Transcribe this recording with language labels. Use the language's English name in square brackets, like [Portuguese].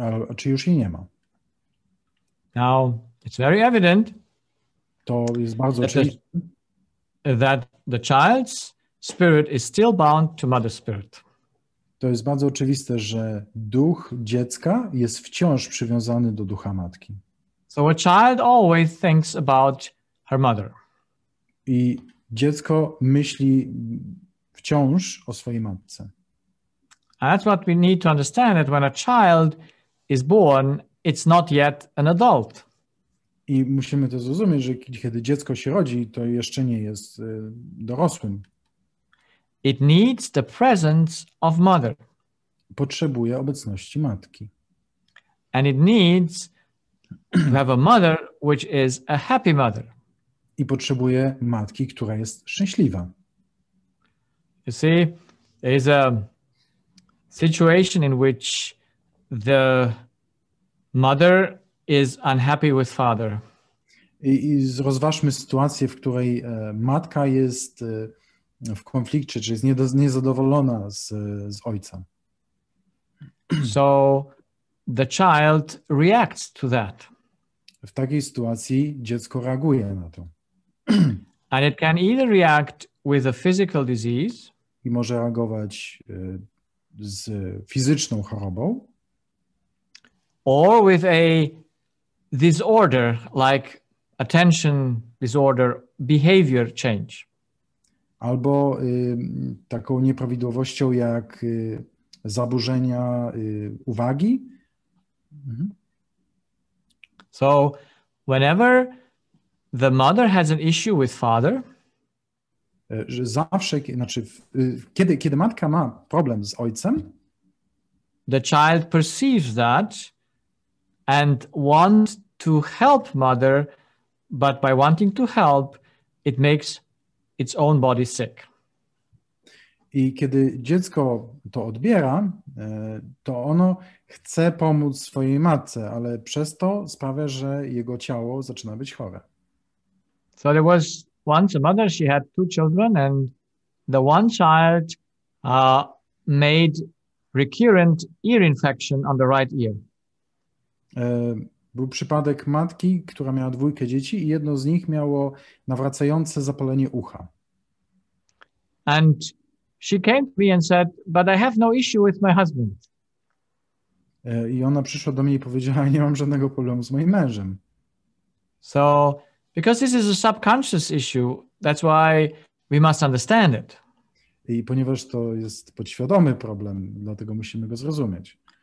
[Polish] A czy już jej nie ma? [English] Now, it's very evident [Polish] to jest bardzo oczywiste, [English] that the child's spirit is still bound to mother's spirit. [Polish] To jest bardzo oczywiste, że duch dziecka jest wciąż przywiązany do ducha matki. [English] So a child always thinks about her mother. [Polish] I dziecko myśli wciąż o swojej matce. [English] And that's what we need to understand, that when a child is born, it's not yet an adult. [Polish] I musimy to zrozumieć, że kiedy dziecko się rodzi, to jeszcze nie jest dorosłym. [English] It needs the presence of mother. [Polish] Potrzebuje obecności matki. [English] And it needs to have a mother which is a happy mother. [Polish] I potrzebuje matki, która jest szczęśliwa. [English] You see, there is a situation in which the mother is unhappy with father. [Polish] I rozważmy sytuację, w której matka jest w konflikcie, czy jest niezadowolona z ojca. [English] So the child reacts to that. [Polish] W takiej sytuacji dziecko reaguje na to. [English] And it can either react with a physical disease, [Polish] i może reagować z fizyczną chorobą, [English] or with a disorder like attention disorder, behavior change. [Polish] Albo taką nieprawidłowością jak zaburzenia uwagi. [English] So whenever the mother has an issue with father, [Polish] że zawsze, znaczy kiedy matka ma problem z ojcem, [English] the child perceives that and wants to help mother, but by wanting to help, it makes its own body sick. [Polish] I kiedy dziecko to odbiera, to ono chce pomóc swojej matce, ale przez to sprawia, że jego ciało zaczyna być chore. [English] So there was once a mother, she had 2 children, and the one child made recurrent ear infection on the right ear. [Polish] Był przypadek matki, która miała 2 dzieci i jedno z nich miało nawracające zapalenie ucha. [English] And she came to me and said, but I have no issue with my husband. [Polish] I ona przyszła do mnie i powiedziała, nie mam żadnego problemu z moim mężem. [English] So, because this is a subconscious issue, that's why we must understand it. [Polish] I ponieważ to jest podświadomy problem, dlatego musimy go zrozumieć.